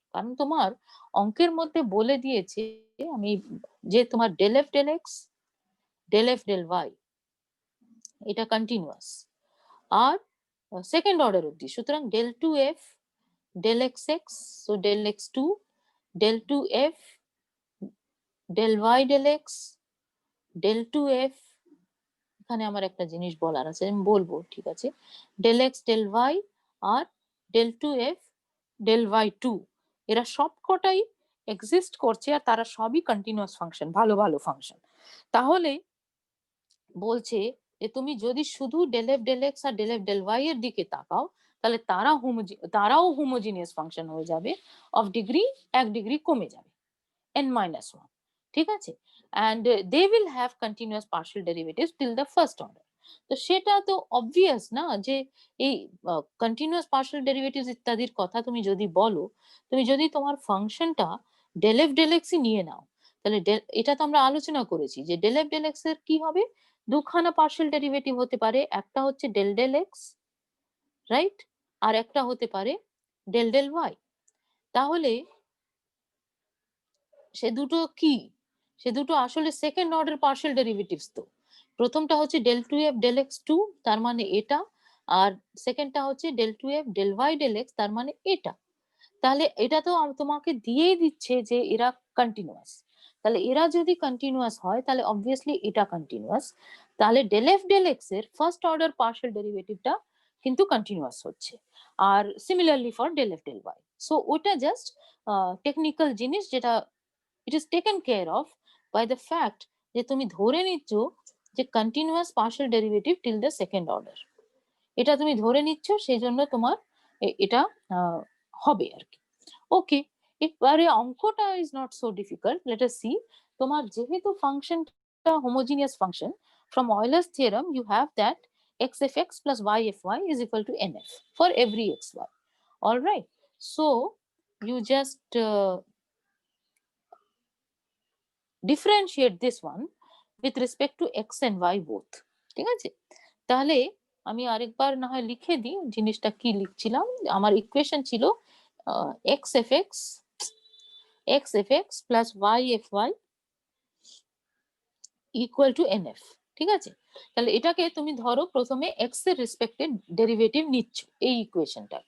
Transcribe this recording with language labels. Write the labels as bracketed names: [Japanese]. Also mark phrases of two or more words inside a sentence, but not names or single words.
[Bangla] কারণ তোমার অঙ্কের মধ্যে বলে দিয়েছে আমি যে তোমার [English] del f del x del f del y [Bangla] এটা কন্টিনিউয়াস আর [English] second order [Bangla] অবধি, সুতরাং [English] del 2f del xx, so del x2 del 2f [Bangla] del y del x del 2f, এখানে আমার একটা জিনিস বলার আছে আমি বলবো, ঠিক আছে? [English] del x del y আর del 2f del y2, [Bangla] এরা সবকটাই এক্সিস্ট করছে আর তারা সবই কন্টিনিউয়াস ফাংশন, ভালো ভালো ফাংশন। তাহলে বলছে যে তুমি যদি শুধু [English] del f del x [Bangla] আর [English] del f del y [Bangla] এর দিকে তাকাও তাহলে তারাও হোমোজিনিয়াস ফাংশন হয়ে যাবে [English] of degree, [Bangla] এক ডিগ্রি কমে যাবে [English] n minus 1, [Bangla] ঠিক আছে? [English] and they will have continuous partial derivatives till the first order। [Bangla] তো সেটা তো অবভিয়াস না যে এই [English] continuous partial derivatives [Bangla] ইত্যাদির কথা তুমি যদি বলো, তুমি যদি তোমার ফাংশনটা [English] del f del x [Bangla] ই নিয়ে নাও, তাহলে এটা তো আমরা আলোচনা করেছি যে [English] del f del x [Bangla] এর কি হবে, দুখানা [English] partial derivative [Bangla] হতে পারে, একটা হচ্ছে [English] del del x, [Bangla] রাইট, আর একটা হতে পারে [English] del del y। [Bangla] তাহলে সে দুটো কি, সে দুটো আসলে [English] second order partial derivatives [Bangla] তো, প্রথমটা হচ্ছে [English] del 2f del x2 [Bangla] তার মানে এটা, আর সেকেন্ডটা হচ্ছে [English] del 2f del y del x [Bangla] তার মানে এটা। তাহলে এটা তো তোমাকে দিয়েই দিচ্ছে যে এরা কন্টিনিউয়াস। তাহলে এরা যদি কন্টিনিউয়াস হয় তাহলে অবভিয়াসলি এটা কন্টিনিউয়াস। তাহলে [English] del f del x [Bangla] এর [English] first order partial [Bangla] ডেরিভেটিভটা কিন্তু কন্টিনিউয়াস হচ্ছে। আর [English] similarly for del f del y. [Bangla] সো ওটা [English] just technical [Bangla] জিনিস, যেটা [English] it is taken care of by the fact [Bangla] যে তুমি ধরে নিচ্ছ যে [English] continuous partial derivative till the second order. [Bangla] এটা তুমি ধরে নিচ্ছ, সেই জন্য তোমার এটা হবে আর কি। ওকে, এবারে অঙ্কটা [English] is not so difficult, let us see. [Bangla] তোমার যেহেতু ফাংশনটা [English] homogeneous function, from Euler's theorem you have that xfx plus yfy is equal to nf for every xy. All right, so you just differentiate this one with respect to x and y both. [Bangla] ঠিক আছে, তাহলে আমি আরেকবার না হয় লিখে দিই জিনিসটা কি লিখছিলাম। আমার ইকুয়েশন ছিল [English] xfx plus yfy equal to nf. [Bangla] ঠিক আছে, তাহলে এটাকে তুমি ধরো প্রথমে x এর রেসপেক্টে ডেরিভেটিভ নিচ্ছ এই ইকুয়েশনটাকে।